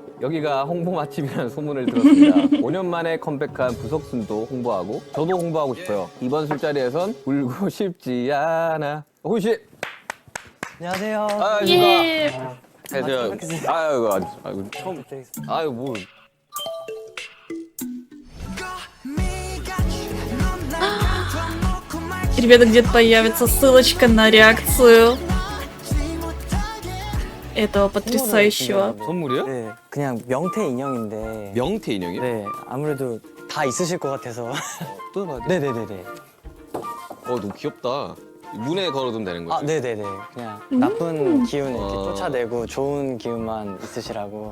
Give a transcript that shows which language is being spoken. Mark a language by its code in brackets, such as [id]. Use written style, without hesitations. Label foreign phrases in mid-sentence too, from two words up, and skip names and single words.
[ko] 여기가 홍보 맛집이라는 소문을 들었습니다. 5년 만에 컴백한 부석순도 홍보하고 저도 홍보하고 싶어요. 이번 술자리에선 울고 싶지 않아. 호시. 안녕하세요. 아, 예. 안녕하세요. 아이고 처음. 아유 뭐. [ru] Ребята, где-то появится ссылочка на реакцию этого потрясающего. [ko] 선물이요? 네, 그냥 명태 인형인데. 명태 인형이요? 네, 아무래도 다 있으실 것 같아서. 또 봐야 돼. 네네네네. 너무 귀엽다. 문에 걸어두면 되는 거지? 아, 네네네. 그냥 나쁜 기운 이렇게 아. 쫓아내고 좋은 기운만 있으시라고.